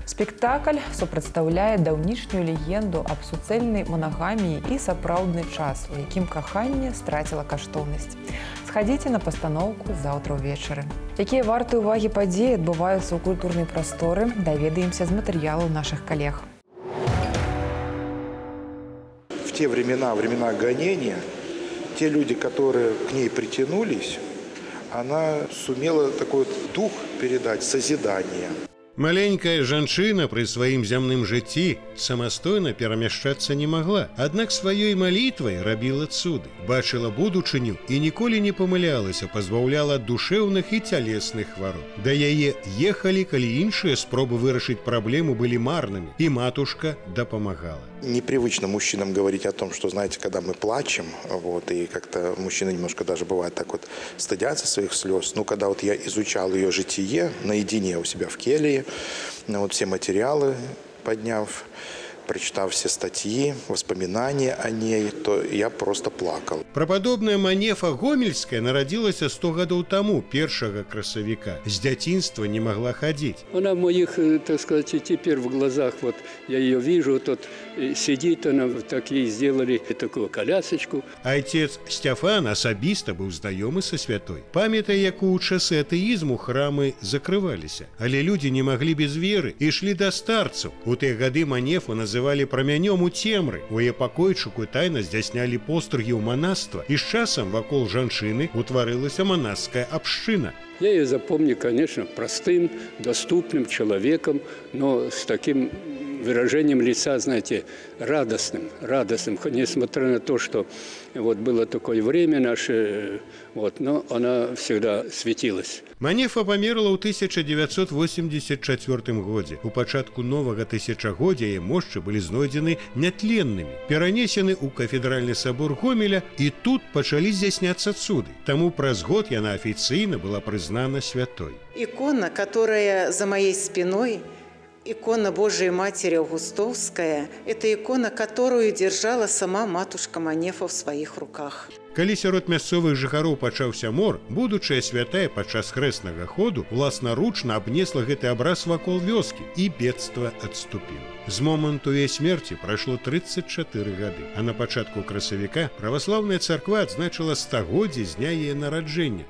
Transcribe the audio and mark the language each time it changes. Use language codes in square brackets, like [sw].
[be] Спектакль супрацьстаўляе даўнішнюю легенду аб суцэльнай манагаміі і сапраўдны час, у якім каханне страціла каштоўнасць. Схадзіце на пастаноўку заўтра ўвечары. Якія вартыя ўвагі падзеі адбываюцца ў культурнай прасторы, даведаемся з матэрыялаў нашых калег. [ru] В те времена гонения, те люди, которые к ней притянулись, она сумела такой дух передать, созидание. [be] Маленькая жанчына пры сваім зямным жыцці самастойна перамяшчацца не магла, аднак сваёй малітвай рабіла цуды, бачыла будучыню і ніколі не памылялася, пазбаўляла ад душэўных і цялесных хвароб. Да яе ехалі, калі іншыя спробы вырашыць праблему былі марнымі, і матушка дапамагала. [ru] Непривычно мужчинам говорить о том, что, знаете, когда мы плачем, и как-то мужчины немножко даже бывает так вот стыдятся своих слез. Ну, когда вот я изучал ее житие наедине у себя в келье, все материалы подняв, прочитав все статьи, воспоминания о ней, то я просто плакал. [be] Прападобная Манефа Гомельская нарадзілася 100 гадоў таму, 1 красавіка. З дзяцінства не могла [ru] ходить. Она в моих, так сказать, и теперь в глазах, вот я ее вижу, тут сидит она, так ей сделали такую колясочку. [be] Отец Стефан асабіста быў знаёмы са святой. Памятае, як у часы атэізму храмы закрываліся, але людзі не маглі без веры і ішлі да старцаў. У тыя гады Манефу называлі прамянём у цемры. У яе пакойчыку тайна здзяйснялі пострыгі ў манаства, і з часам вакол жанчыны утварылася манаская абшчына. [ru] Я ее запомню, конечно, простым, доступным человеком, но с таким выражением лица, знаете, радостным, несмотря на то, что вот было такое время наше, но она всегда светилась. [be] Манефа памерла ў 1984 годзе. У пачатку новага тысячагоддзя яе мошчы былі знойдзены нятленнымі, перанесены ў кафедральны сабор Гомеля, і тут пачалі здзяйсняцца цуды. Таму праз год яна афіцыйна была прызнана святой. [ru] Икона, которая за моей спиной, икона Божией Матери Августовская, это икона, которую держала сама матушка Манефа в своих руках. [be] Калі сярод мясцовых жыхароў пачаўся мор, будучая святая падчас хрэснага ходу уласнаручна абнесла гэты абраз вакол вёскі, і бедства адступіла. З моманту яе смерці прайшло 34 гады, а на пачатку красавіка праваслаўная царква адзначыла 100годдзе з дня яе нараджэння.